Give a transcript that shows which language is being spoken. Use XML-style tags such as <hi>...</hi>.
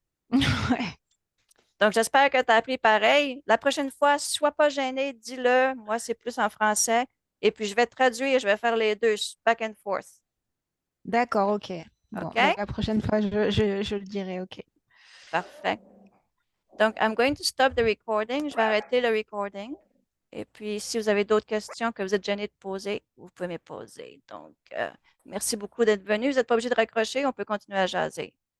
<fr>Ouais. Donc, j'espère que tu as appris pareil. La prochaine fois, sois pas gêné, dis-le. Moi, c'est plus en français. Et puis, je vais traduire, je vais faire les deux,</fr> <en>back and forth.</en> <fr>D'accord, ok. Bon, OK? la prochaine fois, je le dirai, ok. Parfait.</fr> <en>Donc, I'm going to stop the recording.</en> <fr>Je vais arrêter le recording. Et puis, si vous avez d'autres questions que vous êtes gêné de poser, vous pouvez me poser. Donc, merci beaucoup d'être venu. Vous n'êtes pas obligé de raccrocher. On peut continuer à jaser.</fr>